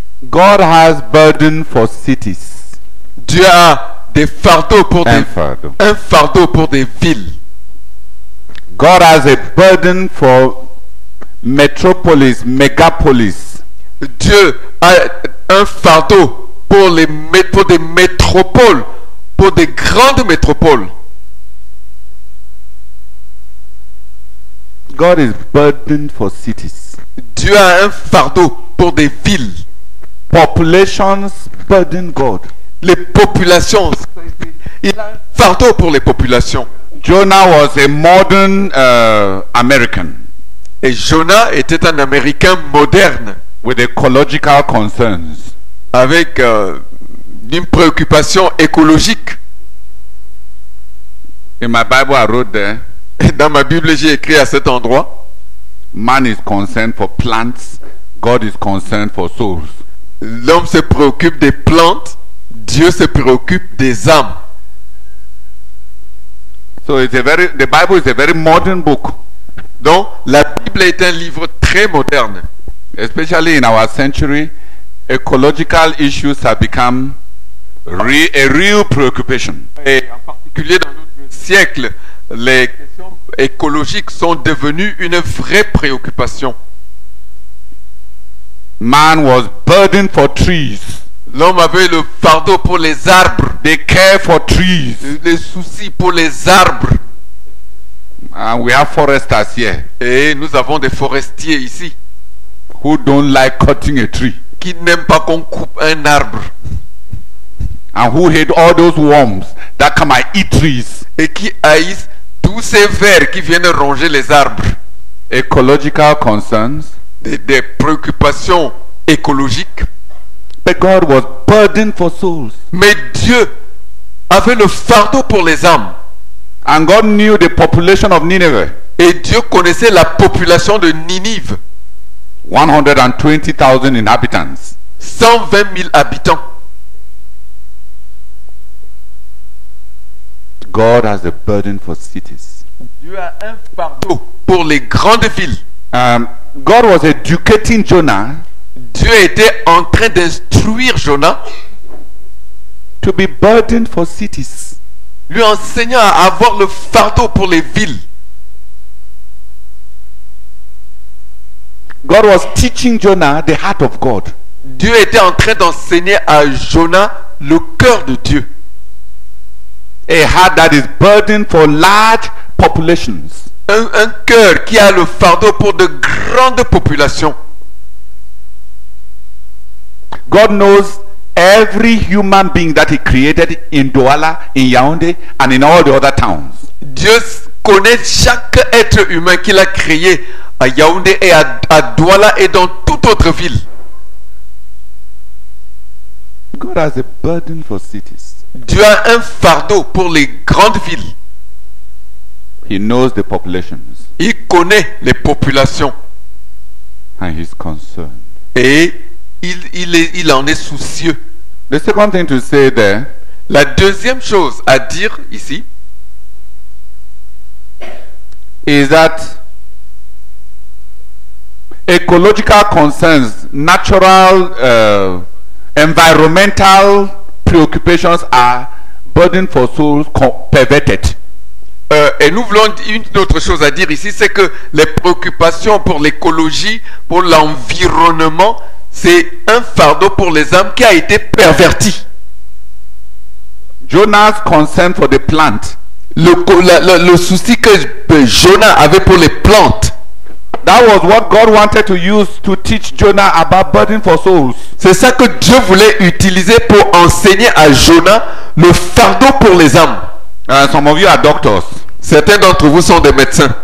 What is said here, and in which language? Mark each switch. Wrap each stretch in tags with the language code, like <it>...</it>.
<en>God has burden for cities.</en> <fr>Dieu a des fardeaux pour Un fardeau pour des villes.</fr> <en>God has a burden for metropolis, megapolis.</en> <fr>Dieu a un fardeau pour des métropoles, pour des grandes métropoles.</fr> <en>God is burdened for cities.</en> <fr>Dieu a un fardeau pour des villes.</fr> <en>Populations burden God.</en> <fr>Les populations. Il a un fardeau pour les populations.</fr> <en>Jonah was a modern American</en> <fr>Et Jonas était un Américain moderne</fr> <en>with ecological concerns.</en> <fr>avec une préoccupation écologique.</fr> <en>In my Bible, I wrote there,</en> <fr>Et dans ma Bible, j'ai écrit à cet endroit:</fr> <en>man is concerned for plants, God is concerned for souls.</en> <fr>l'homme se préoccupe des plantes, Dieu se préoccupe des âmes.</fr> <en>So the Bible is a very modern book,</en> <fr>Donc, la Bible est un livre très moderne.</fr> <en>especially in our century. Ecological issues have become a real preoccupation.</en> <fr>Et en particulier dans notre siècle, les questions écologiques sont devenues une vraie préoccupation.</fr> <en>Man was burdened for trees.</en> <fr>L'homme avait le fardeau pour les arbres,</fr> <en>They care for trees.</en> <fr>les soucis pour les arbres.</fr> <en>And we have foresters here</en> <fr>Et nous avons des forestiers ici</fr> <en>who don't like cutting a tree</en> <fr>qui n'aiment pas qu'on coupe un arbre</fr> <en>and who hate all those worms that come and eat trees.</en> <fr>et qui haïssent tous ces vers qui viennent ronger les arbres.</fr> <en>Ecological concerns.</en> <fr>Des préoccupations écologiques.</fr> <en>But God was burdened for souls.</en> <fr>Mais Dieu avait le fardeau pour les âmes.</fr> <en>And God knew the population of Nineveh.</en> <fr>Et Dieu connaissait la population de Ninive.</fr> <en>120,000 inhabitants.</en> <fr>120 000 habitants.</fr> <en>God has a burden for cities.</en> <fr>Dieu a un fardeau pour les grandes villes.</fr> <en>God was educating Jonah</en> <fr>Dieu était en train d'instruire Jonas,</fr> <en>to be burdened for cities.</en> <fr>lui enseignant à avoir le fardeau pour les villes.</fr> <en>God was teaching Jonah the heart of God.</en> <fr>Dieu était en train d'enseigner à Jonas le cœur de Dieu.</fr> <en>A heart that is burdened for large populations.</en> <fr>Un cœur qui a le fardeau pour de grandes populations.</fr> <en>God knows every human being that He created in Douala, in Yaoundé, and in all the other towns.</en> <fr>Dieu connaît chaque être humain qu'il a créé à Yaoundé et à Douala et dans toute autre ville.</fr> <en>God has a burden for cities.</en> <fr>Dieu a un fardeau pour les grandes villes.</fr> <en>He knows the populations</en> <fr>Il connaît les populations</fr> <en>and He's concerned.</en> <fr>et il en est soucieux.</fr> <en>The second thing to say there</en> <fr>La deuxième chose à dire ici,</fr> <en>is that ecological concerns, natural, environmental preoccupations are burden for souls perverted.</en> <fr>et nous voulons une autre chose à dire ici, c'est que les préoccupations pour l'écologie, pour l'environnement, c'est un fardeau pour les âmes qui a été perverti.</fr> <en>Jonah's concern for the plant</en> <fr>Le souci que Jonas avait pour les plantes,</fr> <en>that was what God wanted to use to teach Jonah about burden for souls.</en> <fr>c'est ça que Dieu voulait utiliser pour enseigner à Jonas le fardeau pour les âmes.</fr> <en>Some of you are doctors.</en> <fr>Certains d'entre vous sont des médecins.</fr>